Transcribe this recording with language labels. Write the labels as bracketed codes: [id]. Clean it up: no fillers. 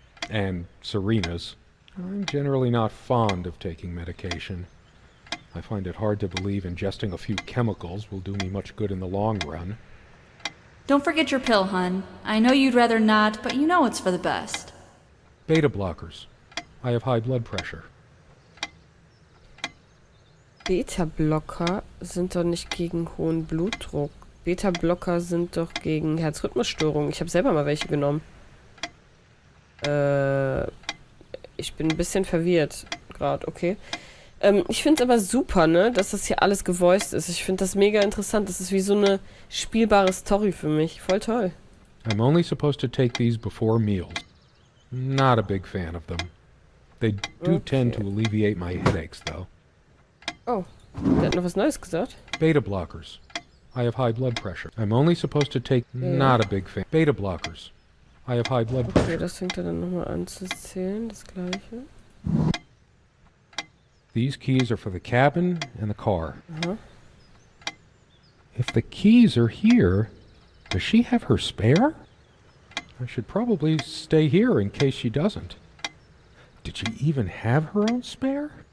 [en] And Serena's. I'm generally not fond of taking medication. I find it hard to believe ingesting a few chemicals will do me much good in the long run. Don't forget your pill, hun. I know you'd rather not, but you know it's for the best. Beta blockers. I have high blood pressure. [de] Beta-Blocker sind doch nicht gegen hohen Blutdruck. Beta-Blocker sind doch gegen Herzrhythmusstörungen. Ich habe selber mal welche genommen. Ich bin ein bisschen verwirrt gerade, okay. Ich finde es aber super, ne, dass das hier alles gevoiced ist. Ich finde das mega interessant. Das ist wie so eine spielbare Story für mich. Voll toll. [en] I'm only supposed to take these before meals. Not a big fan of them. They do tend to alleviate my headaches, though. [de] Oh, der hat noch was Neues gesagt. [en] Beta blockers. I have high blood pressure. I'm only supposed to take... Not a big fan. Beta blockers. I have high blood pressure. [de] Okay, das fängt er dann nochmal an zu zählen, das gleiche. [en] These keys are for the cabin and the car. Aha. If the keys are here, does she have her spare? I should probably stay here in case she doesn't. Did she even have her own spare?